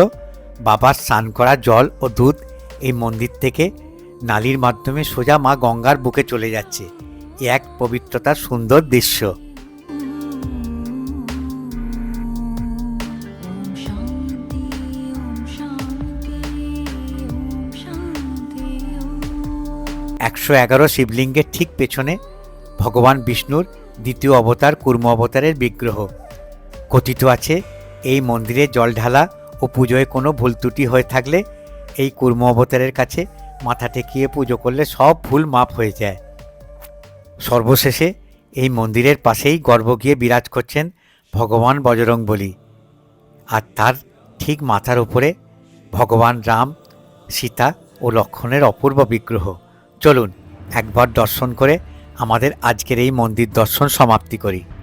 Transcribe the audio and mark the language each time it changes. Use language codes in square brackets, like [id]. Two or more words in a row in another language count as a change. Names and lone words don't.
[bn] বাবার স্নান করা জল ও দুধ এই মন্দির থেকে নালীর মাধ্যমে সোজা মা গঙ্গার বুকে চলে যাচ্ছে। এ এক পবিত্রতার সুন্দর দৃশ্য। [sa] ओम शांति ओम शांति ओम शांति [bn] 111 শিবলিঙ্গের ঠিক পেছনে ভগবান বিষ্ণুর দ্বিতীয় অবতার কুর্ম অবতারের বিগ্রহ। কথিত আছে এই মন্দিরে জল ঢালা ও পুজোয় কোনো ভুল ত্রুটি হয়ে থাকলে এই কুর্ম অবতারের কাছে মাথা ঠেকিয়ে পুজো করলে সব ভুল মাপ হয়ে যায়। সর্বশেষে এই মন্দিরের পাশেই গর্ভগৃহে বিরাজ করছেন ভগবান বজরংবলী, আর তার ঠিক মাথার উপরে ভগবান রাম, সীতা ও লক্ষ্মণের অপূর্ব বিগ্রহ। চলুন একবার দর্শন করে আমাদের আজকের এই মন্দির দর্শন সমাপ্তি করি।